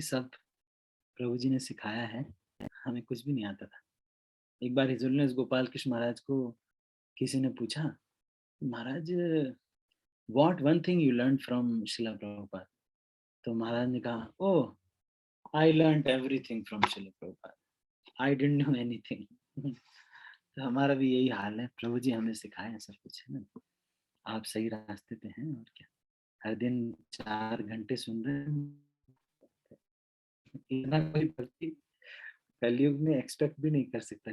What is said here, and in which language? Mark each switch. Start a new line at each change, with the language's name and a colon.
Hindi: सब प्रभु जी ने सिखाया है, हमें कुछ भी नहीं आता था। एक बार हिजोलनेस गोपाल कृष्ण महाराज को किसी ने पूछा, महाराज
English: What one thing you learn from Srila Prabhupada?
Hindi: तो महाराज ने कहा, ओह
English: I learned everything from Srila Prabhupada. I didn't know anything.
Hindi: तो हमारा भी यही हाल है, प्रभु जी हमें सिखाए सब कुछ, है ना। आप सही रास्ते पे हैं, और क्या। हर दिन 4 घंटे सुन रहे हैं, इतना कोई भक्ति कलयुग में एक्सपेक्ट भी नहीं कर सकता।